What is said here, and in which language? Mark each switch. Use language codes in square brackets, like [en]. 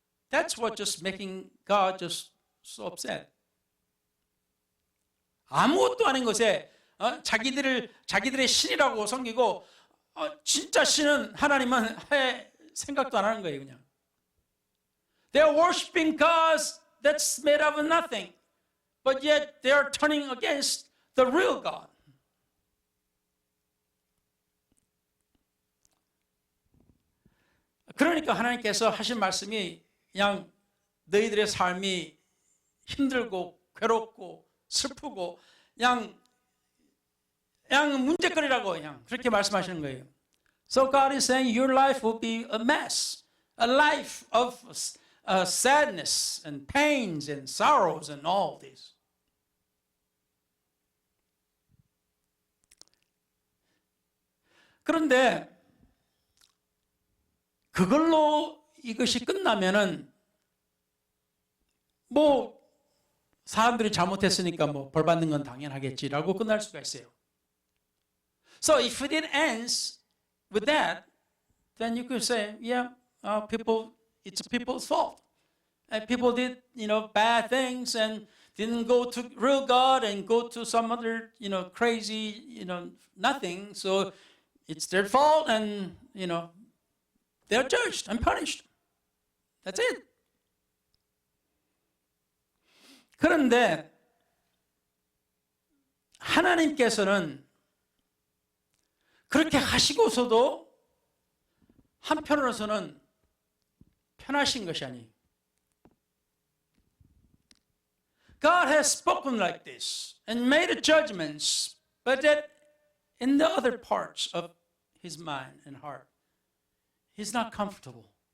[en] That's what just making God just so upset. [ko] 아무것도 아닌 것에 자기들의 신이라고 섬기고 진짜 신은 하나님은 생각도 안 하는 거예요, 그냥. [en] They are worshiping gods that's made out of nothing, but yet they are turning against the real God. [ko] 그러니까 하나님께서 하신 말씀이 그냥 너희들의 삶이 힘들고 괴롭고 슬프고 그냥 문제거리라고 그냥 그렇게 말씀하시는 거예요. [en] So God is saying your life will be a mess, a life of sadness and pains and sorrows and all this. [ko] 그런데 그걸로 이것이 끝나면은 뭐 사람들이 잘못했으니까 뭐 벌 받는 건 당연하겠지라고 끝날 수가 있어요. [en] So if it ends with that, then you could say, yeah, it's people's fault. And people did, bad things and didn't go to real God and go to some other, crazy, nothing. So it's their fault and, they're judged and punished. That's it. [ko] 그런데 하나님께서는 그렇게 하시고서도 한편으로서는 편하신 것이 아니에요. [en] God has spoken like this and made judgments, but that in the other parts of his mind and heart, he's not comfortable.